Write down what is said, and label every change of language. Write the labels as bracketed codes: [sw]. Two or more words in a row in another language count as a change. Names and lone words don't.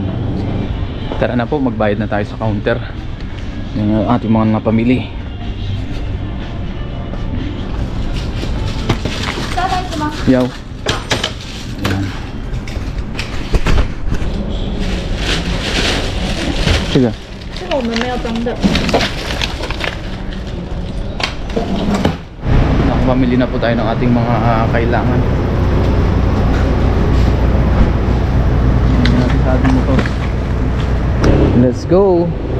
[tl] Tara na po, magbayad na tayo sa counter. Yan ang ating mga napamili. Yaw. Yan. Sige. [zh] 这个我们没有装的。 [tl] Nakapamili na po tayo ng ating mga kailangan. [en] Let's go.